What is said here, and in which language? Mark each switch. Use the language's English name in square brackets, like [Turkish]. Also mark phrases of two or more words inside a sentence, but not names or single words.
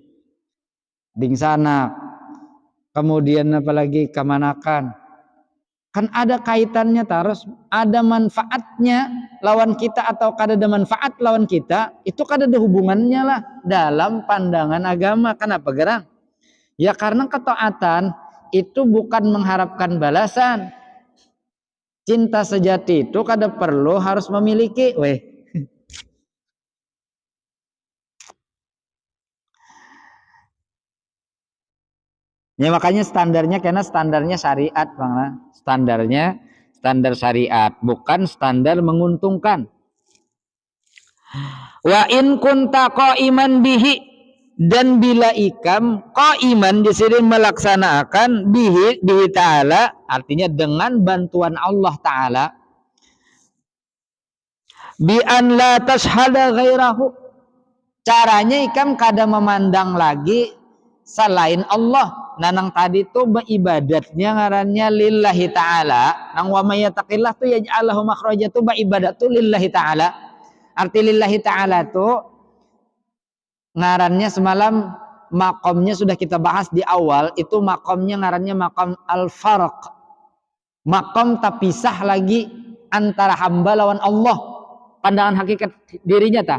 [Banjar] Ding sana, kemudian apalagi kemanakan. Kan ada kaitannya terus, ada manfaatnya lawan kita atau kada ada manfaat lawan kita, itu kada ada hubungannya lah dalam pandangan agama. Kenapa gerang? [Indonesian] Ya karena ketaatan itu bukan mengharapkan balasan. [Banjar] Cinta sejati itu kada perlu harus memiliki. [Indonesian] Ya makanya standarnya karena standarnya syariat Bang. Standarnya standar syariat, bukan standar menguntungkan. [Arabic] وإن كنت قائما به, [Banjar] Dan bila ikam qaiman disini melaksanakan [Arabic] به تعالى, [Banjar] artinya dengan bantuan Allah Ta'ala, [Arabic] بأن لا تشهد غيره, [Banjar] caranya ikam kada memandang lagi selain Allah. Nanang tadi tuh ibadatnya ngarannya [Arabic] لله تعالى, [Banjar] nang [Arabic] ومن يتق الله [Banjar] tuh [Arabic] يجعل له مخرجا [Banjar] tuh ibadat tuh [Arabic] لله تعالى. [Banjar] Arti [Arabic] لله تعالى [Banjar] tuh ngarannya semalam makomnya sudah kita bahas di awal, itu makomnya ngarannya [Arabic] مقام الفرق, [Banjar] makom tak pisah lagi antara hamba lawan Allah, pandangan hakikat dirinya tak.